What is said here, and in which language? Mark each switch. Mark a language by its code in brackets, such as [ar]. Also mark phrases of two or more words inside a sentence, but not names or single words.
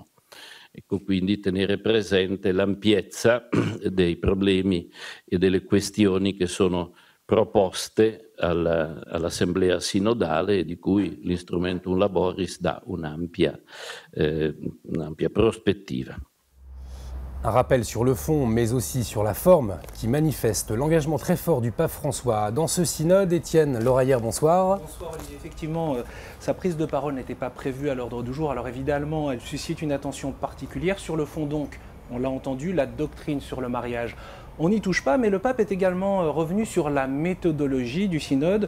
[it] Ecco, quindi tenere presente l'ampiezza dei problemi e delle questioni che sono proposte all'Assemblea sinodale, e di cui l'Instrumentum Laboris dà un'ampia prospettiva. [fr] Un rappel sur le fond, mais aussi sur la forme, qui manifeste l'engagement très fort du pape François dans ce synode. Étienne Loraillère, bonsoir. Bonsoir Olivier. Effectivement, sa prise de parole n'était pas prévue à l'ordre du jour. Alors évidemment, elle suscite une attention particulière. Sur le fond donc, on l'a entendu, la doctrine sur le mariage on n'y touche pas, mais le pape est également revenu sur la méthodologie du synode.